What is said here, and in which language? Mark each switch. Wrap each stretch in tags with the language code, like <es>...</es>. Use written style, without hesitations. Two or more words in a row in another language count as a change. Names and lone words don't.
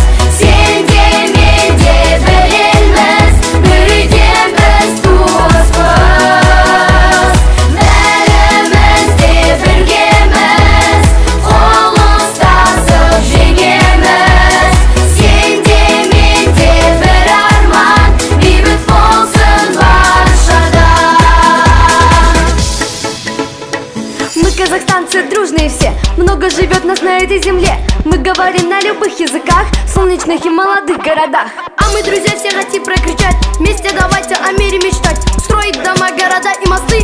<kk>Сен де мен де бір елміз, бір үйден біз туыспыз. Бәріміз де біргеміз, қол ұстасып жеңеміз. Сен де мен де бір арман, бейбіт болсын баршада.</kk> <ru>Мы казахстанцы дружные все, много живет нас на этой земле. Мы говорим на любых языках, солнечных и молодых городах. А мы, друзья, все хотим прокричать: вместе давайте о мире мечтать, строить дома, города и мосты.</ru>